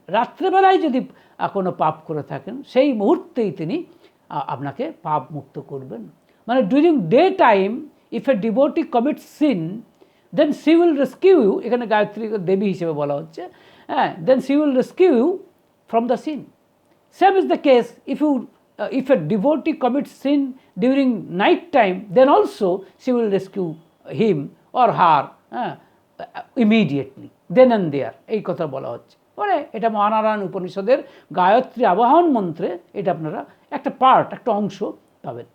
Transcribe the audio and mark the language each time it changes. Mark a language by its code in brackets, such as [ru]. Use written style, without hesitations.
[bn] রাত্রেবেলায় যদি কোনো পাপ করে থাকেন, সেই মুহূর্তেই তিনি আপনাকে পাপ মুক্ত করবেন। [en] মানে during day time if a devotee commit sin, then she will rescue you, [bn] এখানে গায়ত্রী দেবী হিসেবে বলা হচ্ছে, হ্যাঁ, [en] Then she will rescue you from the sin. Same is the case if a devotee commits sin during night time, then also she will rescue him or her immediately, then and there, [bn] এই কথা বলা হচ্ছে। মানে এটা মহানারায়ণ উপনিষদের গায়ত্রী আবাহন মন্ত্রে এটা আপনারা একটা পার্ট, একটা অংশ পাবেন।